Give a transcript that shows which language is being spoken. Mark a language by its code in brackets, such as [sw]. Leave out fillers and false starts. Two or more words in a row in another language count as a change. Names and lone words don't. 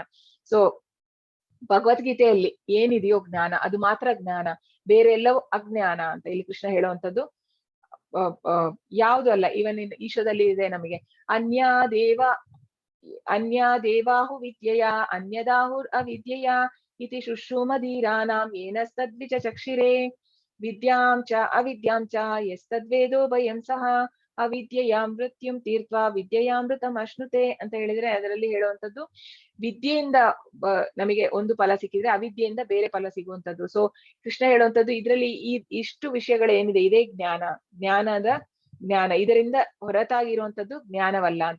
[kn] ಸೊ ಭಗವದ್ಗೀತೆಯಲ್ಲಿ ಏನಿದೆಯೋ ಜ್ಞಾನ ಅದು ಮಾತ್ರ ಜ್ಞಾನ, ಬೇರೆ ಎಲ್ಲವೂ ಅಜ್ಞಾನ ಅಂತ ಇಲ್ಲಿ ಕೃಷ್ಣ ಹೇಳುವಂಥದ್ದು ಯಾವುದು ಅಲ್ಲ. ಇವನ್ ಈಶೋದಲ್ಲಿ ಇದೆ ನಮಗೆ [sa] ಅನ್ಯ ದೇವಾಹು ವಿದ್ಯೆಯ ಅನ್ಯದಾಹುರ್ ಅವಿದ್ಯೆಯ ಇತಿ ಶುಶ್ರೂಮಧೀರಾನಾಂ ಏನಸ್ತದ್ವಿಚ ಚಕ್ಷಿರೇ ವಿದ್ಯಾಂ ಚ ಅವಿದ್ಯಾಂ ಚ ಯಸ್ತದ್ವೇದೋ ಭಯಂ ಸಹ ಅವಿದ್ಯೆಯಾಂ ಮೃತ್ಯುಂ ತೀರ್ತ್ವಾ ವಿದ್ಯೆಯಾಮೃತಂ ಅಶ್ನುತೆ [kn] ಅಂತ ಹೇಳಿದ್ರೆ ಅದರಲ್ಲಿ ಹೇಳುವಂಥದ್ದು ವಿದ್ಯೆಯಿಂದ ನಮಗೆ ಒಂದು ಫಲ ಸಿಕ್ಕಿದ್ರೆ ಅವಿದ್ಯೆಯಿಂದ ಬೇರೆ ಫಲ ಸಿಗುವಂಥದ್ದು. ಸೊ ಕೃಷ್ಣ ಹೇಳುವಂಥದ್ದು ಇದರಲ್ಲಿ ಇಷ್ಟು ವಿಷಯಗಳೇನಿದೆ ಇದೇ ಜ್ಞಾನ, ಇದರಿಂದ ಹೊರತಾಗಿರುವಂಥದ್ದು ಜ್ಞಾನವಲ್ಲ ಅಂತ.